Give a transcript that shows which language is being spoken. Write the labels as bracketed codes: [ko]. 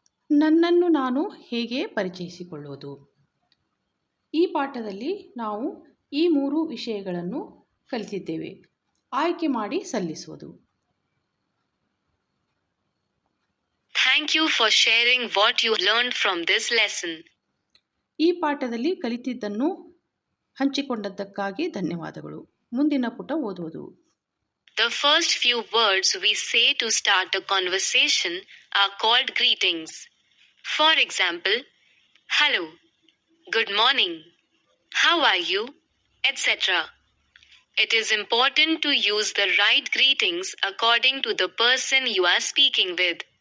[kn] ನನ್ನನ್ನು ನಾನು ಹೇಗೆ ಪರಿಚಯಿಸಿಕೊಳ್ಳುವುದು. ಈ ಪಾಠದಲ್ಲಿ ನಾವು ಈ 3 ವಿಷಯಗಳನ್ನು ಕಲಿತಿದ್ದೇವೆ. ಆಯ್ಕೆ ಮಾಡಿ ಸಲ್ಲಿಸುವುದು. [en] Thank you for sharing what you learned from this lesson. [kn] ಈ ಪಾಠದಲ್ಲಿ ಕಲಿತಿದ್ದನ್ನು ಹಂಚಿಕೊಂಡದ್ದಕ್ಕಾಗಿ ಧನ್ಯವಾದಗಳು. ಮುಂದಿನ ಪುಟ ಓದುವುದು. [en] The first few words we say to start a conversation are called greetings. For example, hello, good morning, how are you, etc. It is important to use the right greetings according to the person you are speaking with.